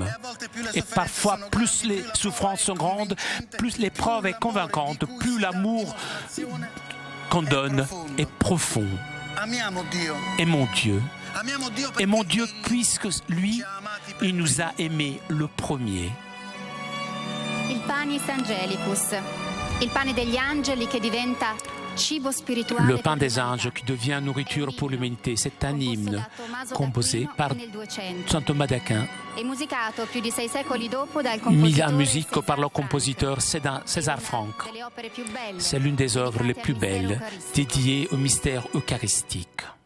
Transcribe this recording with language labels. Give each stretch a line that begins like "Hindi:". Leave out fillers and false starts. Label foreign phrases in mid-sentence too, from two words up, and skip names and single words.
French: Et parfois, plus les souffrances sont grandes, plus l'épreuve est convaincante, plus l'amour qu'on donne est profond. Aimons Dieu. Aimons Dieu puisque lui, il nous a aimés le premier.
Italian: Il
Latin: panis angelicus,
Italian: il pane degli angeli che diventa cibo spirituale.
French: Le pain des anges qui devient nourriture pour l'humanité, c'est un hymne composé par Saint Thomas d'Aquin, mis en musique par le compositeur César Franck. C'est l'une des œuvres les plus belles dédiées au mystère eucharistique.